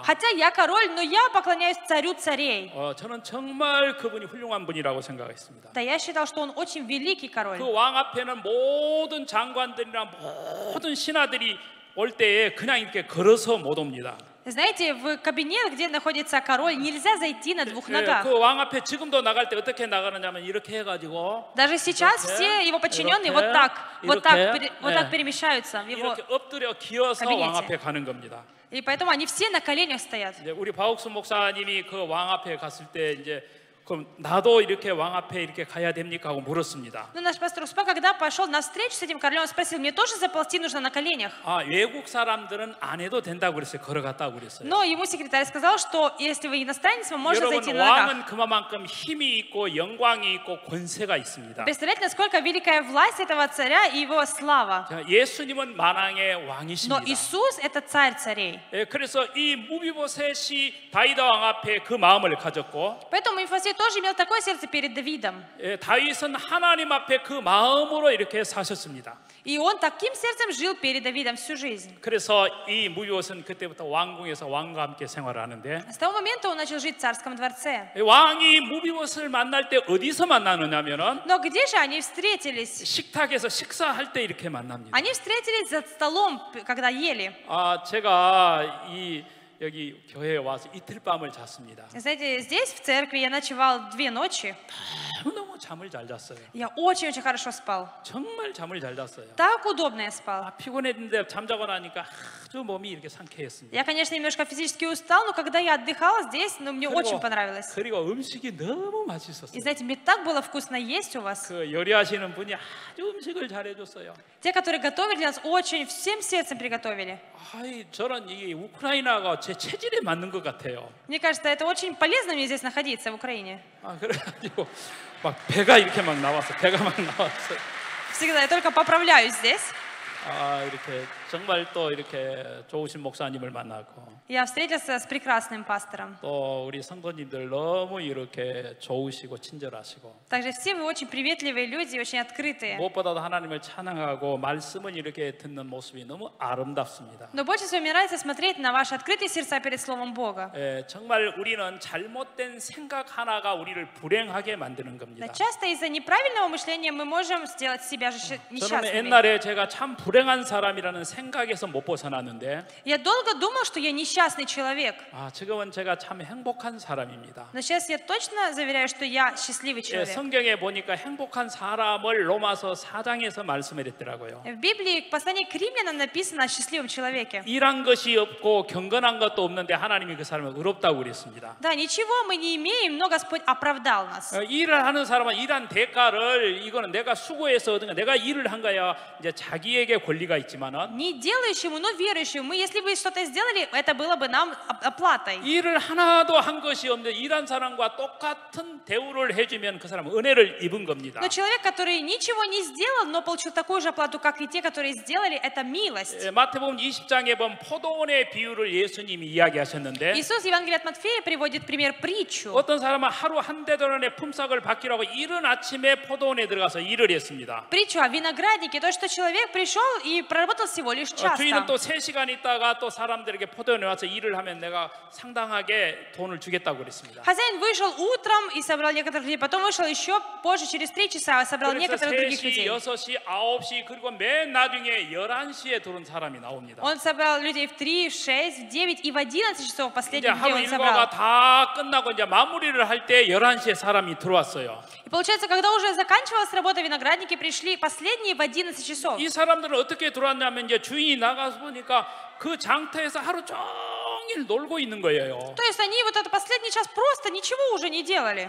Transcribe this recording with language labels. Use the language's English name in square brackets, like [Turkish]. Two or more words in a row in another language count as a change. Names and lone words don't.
[Russian] Хотя я король, но я поклоняюсь царю царей. [Korean] 저는 정말 그분이 훌륭한 분이라고 생각했습니다. [Russian] Да, я считал, что он очень великий король. [Korean] 그 왕 앞에는 모든 장관들이나 모든 신하들이 올 때에 그냥 이렇게 걸어서 못 옵니다. [Russian] Знаете, в кабинет, где находится король, нельзя зайти на двух ногах. [Korean] 그 왕 앞에 지금도 나갈 때 어떻게 나가느냐면 이렇게 해가지고 [Russian] Даже сейчас [Korean] 이렇게, [Russian] все его подчиненные [Korean] 이렇게, [Russian] вот так [Korean] 이렇게, [Russian] перемещаются в его [Korean] 이렇게 엎드려 기어서 가비네트. 왕 앞에 가는 겁니다. [Russian] И поэтому они все на коленях стоят. [Korean] 이제 우리 박옥수 목사님이 그 왕 앞에 갔을 때 이제 그럼 나도 이렇게 왕 앞에 이렇게 가야 됩니까 하고 물었습니다. [Russian] Но наш пастор Успа, когда пошел на встречу с этим королем, он спросил, мне тоже заползти нужно на коленях? [Korean] 외국 사람들은 안 해도 된다고 그랬어요. 걸어갔다고 그랬어요. [Russian] Но ему секретарь сказал, что если вы иностранец, вы можете [Korean] 여러분 [Russian] зайти на ногах. [Korean] 왕은 그만큼 힘이 있고 영광이 있고 권세가 있습니다. [Russian] Представляете, насколько великая власть этого царя и его слава. [Korean] 예수님은 만왕의 [Russian] Но [Korean] 왕이십니다. [Russian] Иисус – это царь царей. [Korean] 그래서 이 무비보셋이 다윗 왕 앞에 그 마음을 가졌고 [Russian] Поэтому Мефисфет тоже имел такое сердце перед Давидом. [Korean] 예, 다윗은 하나님 앞에 그 마음으로 이렇게 사셨습니다. [Russian] И он таким сердцем жил перед Давидом всю жизнь. [Korean] 그래서 이 무비옷은 그때부터 왕궁에서 왕과 함께 생활하는데 [Russian] С того момента он начал жить в царском дворце. [Korean] 왕이 무비옷을 만날 때 어디서 만나느냐면은 [Russian] Но где же они встретились? [Korean] 식탁에서 식사할 때 이렇게 만납니다. [Russian] Они встретились за столом, когда ели. [Korean] 제가 여기 교회에 와서 이틀 밤을 잤습니다. [Russian] Знаете, здесь в церкви я ночевал 2 ночи. [Korean] 너무 잠을 잘 잤어요. [Russian] Я очень-очень хорошо спал. [Korean] 정말 잠을 잘 잤어요. [Russian] Так удобно я спал. [Korean] 피곤했는데 잠자고 나니까 아주 몸이 이렇게 상쾌했습니다. [Russian] Я, конечно, немножко физически устал, но когда я отдыхала здесь, мне очень понравилось. [Korean] 그리고 음식이 너무 맛있었어요. [Russian] И знаете, мне так было вкусно есть у вас. [Korean] 그 요리하시는 분이 아주 음식을 잘해줬어요. [Russian] Те, которые готовили для нас, очень всем сердцем приготовили. [Korean] 저는 이 우크라이나가 제 체질에 맞는 것 같아요. [Russian] Мне кажется, это очень полезно мне здесь находиться, в Украине. [Korean] 그래가지고 막 배가 이렇게 막 나왔어. 배가 막 나왔어요. [Russian] Всегда я только поправляюсь здесь. [Korean] 이렇게 정말 또 이렇게 좋으신 목사님을 만나고 [Russian] Я встретился с прекрасным пастором. [Korean] 또 우리 성도님들 너무 이렇게 좋으시고 친절하시고 [Russian] Также все вы очень приветливые люди, очень открытые. [Korean] 무엇보다도 하나님을 찬양하고 말씀을 이렇게 듣는 모습이 너무 아름답습니다. [Russian] Но больше всего мне нравится смотреть на ваши открытые сердца перед Словом Бога. [Korean] 정말 우리는 잘못된 생각 하나가 우리를 불행하게 만드는 겁니다. [Russian] Часто из-за неправильного мышления мы можем сделать себя же [Korean] 저는 [Russian] несчастными. [Korean] 옛날에 제가 참 불행한 사람이라는 생각에서 못 벗어났는데 [Russian] Я долго думал, что я несчастный человек. [Korean] 지금은 제가 참 행복한 사람입니다. [Russian] Но сейчас я точно заверяю, что я счастливый человек. [Korean] 성경에 보니까 행복한 사람을 로마서 4장에서 말씀했더라고요. [Russian] В Библии в послании к римлянам написано о счастливом человеке. [Korean] 일한 것이 없고 경건한 것도 없는데 하나님이 그 사람을 의롭다고 그랬습니다. [Russian] Да, ничего мы не имеем, но Господь оправдал нас. [Korean] 일을 하는 사람은 일한 대가를 이거는 내가 수고해서 얻은 거, 내가 일을 한 거야. 이제 자기에게 권리가 있지만은 [Russian] Не делающему, но верующему. Мы, если бы что-то сделали, это было бы нам оплатой. [Korean] 일을 하나도 한 것이 없는데 일한 사람과 똑같은 대우를 해주면 그 사람은 은혜를 입은 겁니다. [Russian] Но человек, который ничего не сделал, но получил такую же оплату, как и те, которые сделали, это милость. [Korean] 마태복음 20장에 보면 포도원의 비유를 예수님이 이야기하셨는데 [Russian] Иисус в Евангелии от Матфея приводит пример притчу. [Korean] 어떤 사람은 하루 한 대도란의 품삯을 받기로 하고 이른 아침에 포도원에 들어가서 일을 했습니다. [Russian] Притчу о винограднике, то, что человек пришел и проработал всего лишь час [Korean] 주인은 [Russian] там. [Korean] 또 3시간 있다가 또 사람들에게 포도원에 와서 일을 하면 내가 상당하게 돈을 주겠다고 그랬습니다. [Russian] Хозяин вышел утром и собрал некоторых людей, потом вышел еще позже, через 3 часа, собрал [Korean] 그래서 [Russian] некоторых других [Korean] 3시, [Russian] людей. [Korean] 6시, 9시 그리고 맨 나중에 11시에 들어온 사람이 나옵니다. [Russian] Он собрал людей в 3, в 6, в 9 и в 11 часов, [Korean] 이제 [Russian] последний день [Korean] 하루 [Russian] он [Korean] 일과가 [Russian] собрал. [Korean] 다 끝나고 이제 마무리를 할 때 11시에 사람이 들어왔어요. [Russian] И получается, когда уже заканчивалась работа, виноградники пришли последние в 11 часов. [Korean] 이 사람들은 어떻게 들어왔냐면 이제 주인이 나가서 보니까 그 장터에서 하루 종일 놀고 있는 거예요. [Russian] То есть они вот этот последний час просто ничего уже не делали.